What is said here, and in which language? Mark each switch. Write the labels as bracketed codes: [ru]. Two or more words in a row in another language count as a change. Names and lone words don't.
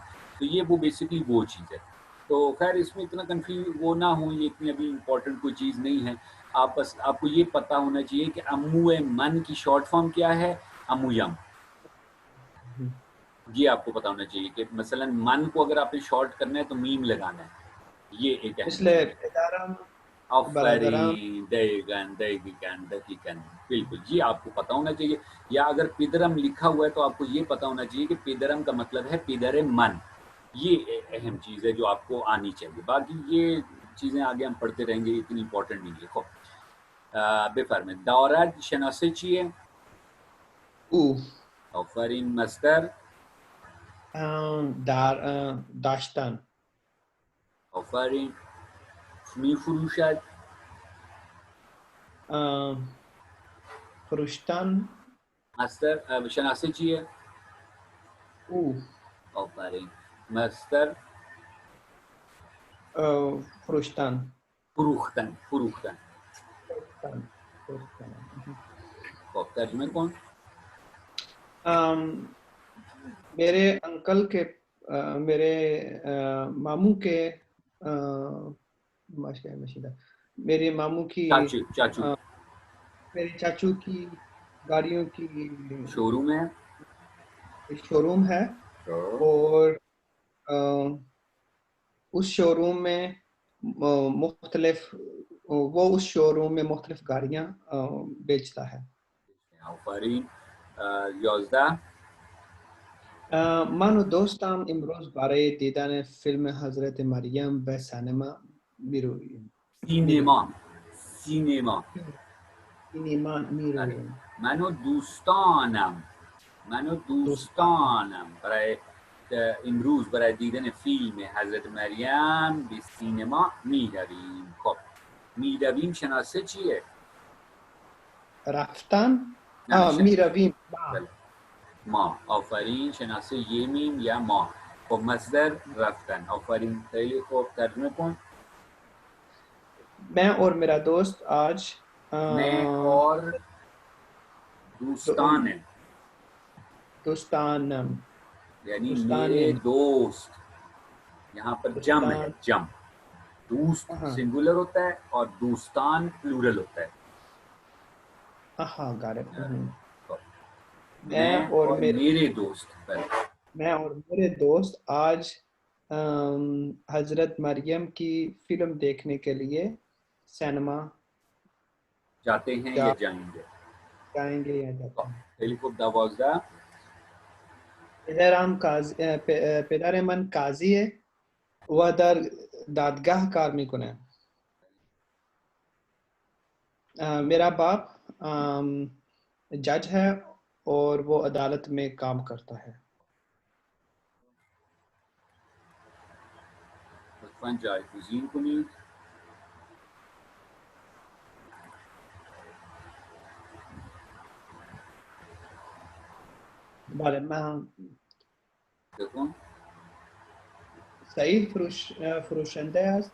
[hi] तो ये वो बेसिकली वो चीज़ है. तो खैर इसमें इतना कंफ्यूज वो ना हो, ये इतनी अभी इम्पोर्टेंट कोई चीज़ नहीं है. आप बस आपको ये पता होना चाहिए कि [fa] عموی من [hi] की शॉर्ट फॉर्म क्या है, अमुयम. ये आपको पता होना चाहिए कि मसलन मन को अगर आपने शॉर्ट करना है तो मीम लगाना है, ये एक अहम [fa] مثل [hi] चीज है। [fa] پدرم برادرم آفرین دقیقاً دقیقاً دقیقاً, [hi] बिल्कुल ये आपको पता होना चाहिए। या अगर पिदरम लिखा हुआ है तो आपको ये पता होना चाहिए कि पिदरम का मतलब है [fa] پدر من. [hi] ये अहम चीज है जो आपको आनी चाहिए। बाकी ये चीजें आगे हम पढ़ते रहेंगे, इतनी इंपॉर्टेंट नहीं है। [fa] खब بفرمایید دارد شناسه چیه؟ او آفرین. مصدر؟ در داشتن آفرین. می فروشد؟ فروشتن مصدر شناسه چیه؟ او آفرین. مصدر؟ فروشتن فروختن. فروختن. فروختن فروختن. خب ترجمه کن. [hi] मेरे अंकल के मेरे मामू के मशीदा मेरे मामू की चाचू चाचू मेरे चाचू की गाड़ियों की शोरूम है। शोरूम है तो और उस शोरूम में मुख्तलिफ वो उस शोरूम में मुख्तलिफ गाड़ियाँ बेचता है. आफरीन. 11. [fa] من و دوستم امروز برای دیدن فیلم حضرت مریم به سینما میرویم. سینما. سینما. سینما میرویم. من و دوستانم برای امروز برای دیدن فیلم حضرت مریم به سینما میرویم. خب میرویم شناسه چیه؟ رفتن نه میرویم. ما. آفرین. شناسه یه میم یا ما. خب مصدر رفتن. آفرین. خیلی خوب ترجمه کن. [hi] मैं और मेरा दोस्त आज मैं और दोस्तान यानी मेरे दोस्त, यहाँ पर जम है, जम। दोस्त सिंगुलर होता है और दोस्तान प्लूरल होता है। मैं और मेरे दोस्त आज हजरत मरियम की फिल्म देखने के लिए सिनेमा जाते हैं या जाएंगे या जाते हैं. [fa] پدر من قاضیه و در دادگاه کار میکنه. [hi] मेरा बाप जज है और वो अदालत में काम करता है. [fa] بله من صحیح فروشنده است.